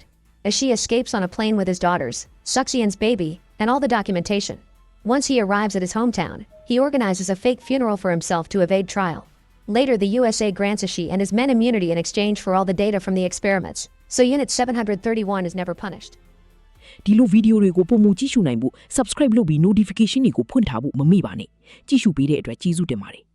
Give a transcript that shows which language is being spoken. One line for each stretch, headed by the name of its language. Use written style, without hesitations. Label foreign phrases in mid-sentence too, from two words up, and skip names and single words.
English: Ishii escapes on a plane with his daughters, Suxian's baby, and all the documentation. Once he arrives at his hometown, he organizes a fake funeral for himself to evade trial. Later, the USA grants Ishii and his men immunity in exchange for all the data from the experiments, so Unit 731 is never punished.
Burmese: ဒီလိုဗီဒီယိုတွေကိုပုံမကြည့်ရှုနိုင်ဖို့ subscribe လုပ်ပြီး notification တွေကိုဖွင့်ထားဖို့မမေ့ပါနဲ့ကြည့်ရှုပေးတဲ့အတွက်ကျေးဇူးတင်ပါတယ်